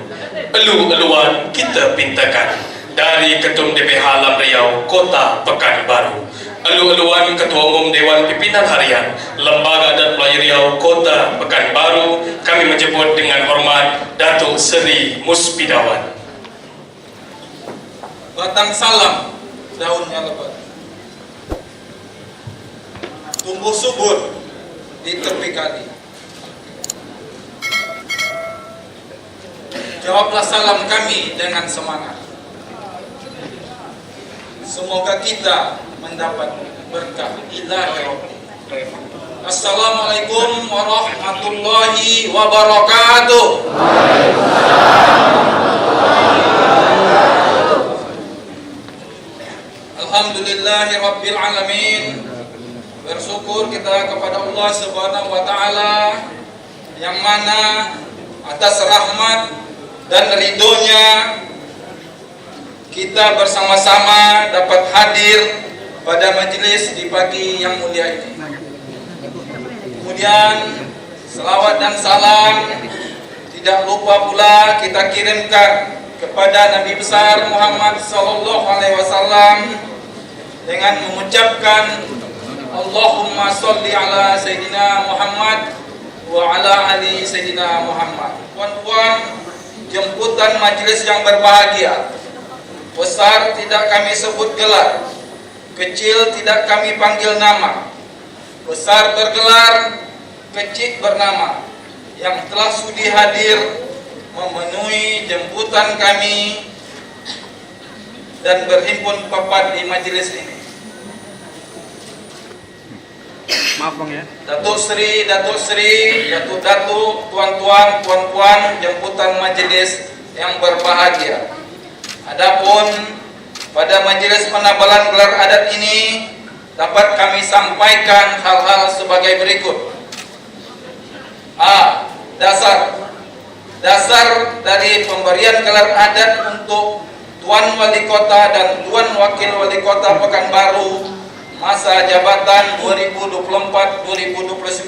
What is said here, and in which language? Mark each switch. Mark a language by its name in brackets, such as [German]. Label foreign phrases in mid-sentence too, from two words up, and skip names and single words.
[Indonesian] Elu-eluan kita pintakan dari Ketum DPH Lam Riau, Kota Pekanbaru. Elu-eluan Ketua Umum Dewan Pimpinan Harian Lembaga dan Melayu Riau, Kota Pekanbaru, kami menjemput dengan hormat Datuk Seri Muspidawan. Batang salam, daunnya lebat, tumbuh subur di tepi kali. Jawablah salam kami dengan semangat. Semoga kita mendapat berkah ilahi. [Arabic] السلام عليكم ورحمة الله وبركاته. الحمد لله رب العالمين. [Indonesian] Bersyukur kita kepada Allah [Arabic] سبحانه وتعالى [Indonesian] yang mana atas rahmat dan ridhonya kita bersama-sama dapat hadir pada majelis di pagi yang mulia ini. Kemudian Selawat dan salam tidak lupa pula kita kirimkan kepada Nabi besar Muhammad [Arabic] صلى الله عليه وسلم [Indonesian] dengan mengucapkan [Arabic] اللهم صل على سيدنا محمد وعلى آل سيدنا محمد. [Indonesian] Puan-puan, jemputan majelis yang berbahagia, besar tidak kami sebut gelar, kecil tidak kami panggil nama, besar bergelar, kecil bernama, yang telah sudi hadir memenuhi jemputan kami dan berhimpun papat di majelis ini. Maaf Bang ya. Datuk Seri, Datuk-Datuk, tuan-tuan, puan-puan, jemputan majelis yang berbahagia. Adapun pada majelis penabalan gelar adat ini dapat kami sampaikan hal-hal sebagai berikut. A. Dasar dari pemberian gelar adat untuk Tuan Wali Kota dan Tuan Wakil Wali Kota Pekanbaru masa jabatan 2024-2029.